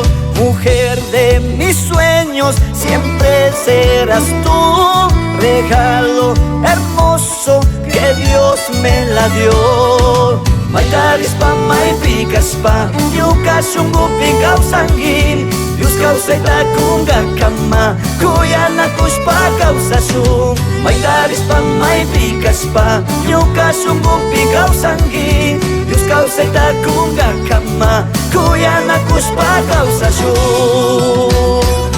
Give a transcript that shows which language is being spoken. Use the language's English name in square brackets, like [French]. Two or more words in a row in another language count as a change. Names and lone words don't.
[Spanish] Mujer de mis sueños, siempre serás tú, regalo hermoso que Dios me la dio. [Quechua] Maitarispa, maipikaspa, ñukasungupi kawsanki, Dios kawsayta kunga kama, kuyanakushpa kawsashun. Maitarispa, maipikaspa, ñukasungupi kawsanki, Dios kawsayta kunga kama, kuyanakushpa kawsashun.